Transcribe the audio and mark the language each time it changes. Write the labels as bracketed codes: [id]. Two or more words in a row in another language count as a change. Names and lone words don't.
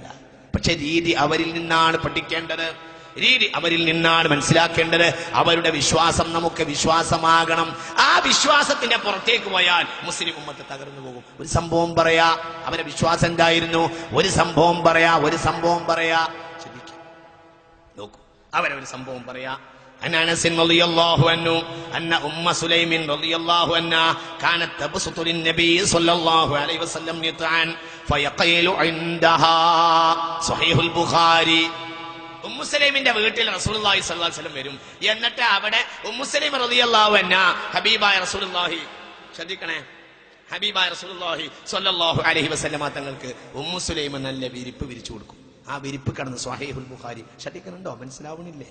[ml] പക്ഷെ രീതി അവരിൽ നിന്നാണ് പഠിക്കേണ്ടത്, രീതി അവരിൽ നിന്നാണ് മനസ്സിലാക്കേണ്ടത്. അവരുടെ വിശ്വാസം നമുക്ക് വിശ്വാസമാകണം. ആ വിശ്വാസത്തിന്റെ പുറത്തേക്ക് പോയാൽ മുസ്ലിം ഉമ്മത്ത് തകർന്നു പോകും. ഒരു സംഭവം പറയാ, അവരുടെ വിശ്വാസം എന്തായിരുന്നു? ഒരു സംഭവം പറയാ. നോക്കൂ, അവരൊരു സംഭവം പറയാ. [ar] عن أنس رضي الله عنه أن أم سليم رضي الله عنها كانت تبسط للنبي صلى الله عليه وسلم نطعا فيقيل عندها. صحيح البخاري. [ml] ഉമ്മു സലൈമിന്റെ വീട്ടിൽ [ar] رسول الله صلى الله عليه وسلم [ml] വരും. എന്നിട്ട് അവിടെ ഉമ്മു സലൈം [ar] رضي الله عنها [ml] ഹബീബായ റസൂലുള്ളാഹി, ശ്രദ്ധിക്കണേ, ഹബീബായ [ar] رسول الله صلى الله عليه وسلم [ml] തങ്ങൾക്ക് ഉമ്മു സലൈം നല്ല വിരിപ്പ് വിരിച്ചു കൊടുക്കും. ആ വിരിപ്പ് കടന്ന് സ്വഹീഹുൽ ബുഖാരി. ശ്രദ്ധിക്കുന്നുണ്ടോ? മനസ്സിലാവണില്ലേ?